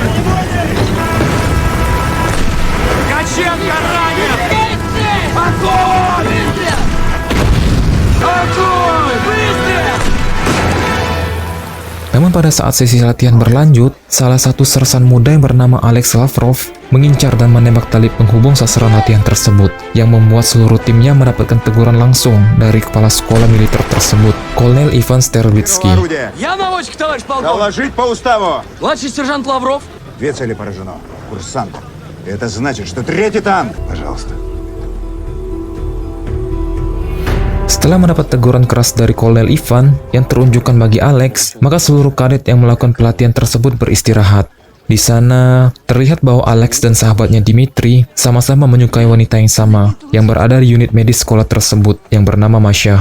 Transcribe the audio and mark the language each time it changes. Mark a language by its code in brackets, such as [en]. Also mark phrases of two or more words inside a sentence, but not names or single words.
[id] Namun pada saat sesi latihan berlanjut, salah satu sersan muda yang bernama Alex Lavrov mengincar dan menembak tali penghubung sasaran latihan tersebut, yang membuat seluruh timnya mendapatkan teguran langsung dari kepala sekolah militer tersebut, Kolonel Ivan Sterlitsky. [ru] Я наводчик, товарищ полковник. Доложить по уставу. Младший сержант Лавров. 2 цели поражено. Курсант. Это значит, что 3-й танк. Пожалуйста. [id] Setelah mendapat teguran keras dari Kolonel Ivan yang terunjukkan bagi Alex, maka seluruh kadet yang melakukan pelatihan tersebut beristirahat. Di sana, terlihat bahwa Alex dan sahabatnya Dimitri sama-sama menyukai wanita yang sama, yang berada di unit medis sekolah tersebut, yang bernama Masha.